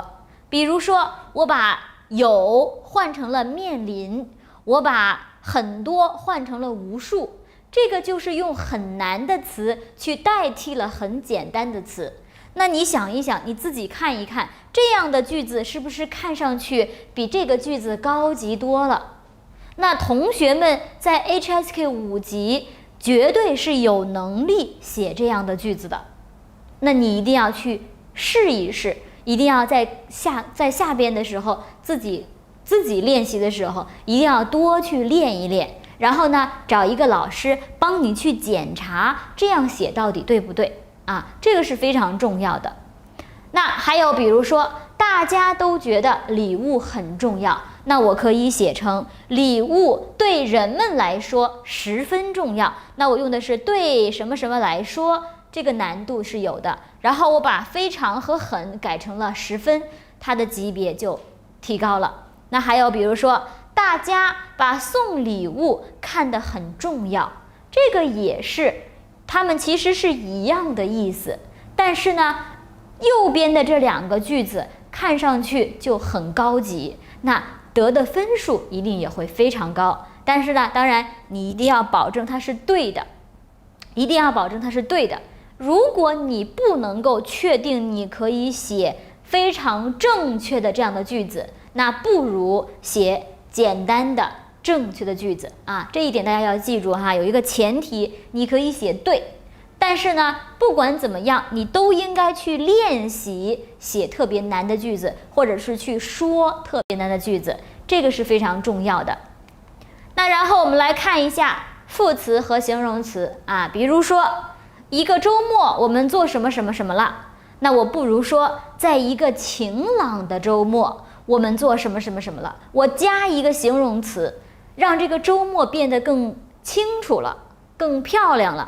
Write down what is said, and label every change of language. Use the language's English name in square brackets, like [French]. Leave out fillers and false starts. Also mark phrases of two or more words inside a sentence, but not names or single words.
[Chinese] 比如說我把有換成了面臨，我把很多換成了無數，這個就是用很難的詞去代替了很簡單的詞。那你想一想，你自己看一看，這樣的句子是不是看上去比這個句子高級多了？那同學們在 HSK 5 級絕對是有能力寫這樣的句子的。那你一定要去試一試，一定要在下邊的時候自己練習的時候，一定要多去練一練。然後呢，找一個老師幫你去檢查，這樣寫到底對不對？這個是非常重要的。那還有比如說大家都覺得禮物很重要，那我可以寫成禮物對人們來說十分重要。那我用的是對什麼什麼來說，這個難度是有的。然後我把非常和很改成了10分，它的級別就提高了。那還有比如說大家把送禮物看得很重要，這個也是它們其實是一樣的意思，但是呢右邊的這2個句子看上去就很高級，那得的分數一定也会非常高。但是呢，当然你一定要保證它是对的，一定要保證它是对的。如果你不能夠確定你可以寫非常正確的這樣的句子，那不如寫簡單的正確的句子這一點大家要記住有一個前提，你可以寫對， 但是呢，不管怎麼樣，你都應該去練習寫特別難的句子，或者是去說特別難的句子，這個是非常重要的。那然後我們來看一下副詞和形容詞啊，比如說一個周末我們做什麼什麼什麼了，那我不如說在一個晴朗的周末我們做什麼什麼什麼了，我加一個形容詞，讓這個周末變得更清楚了，更漂亮了。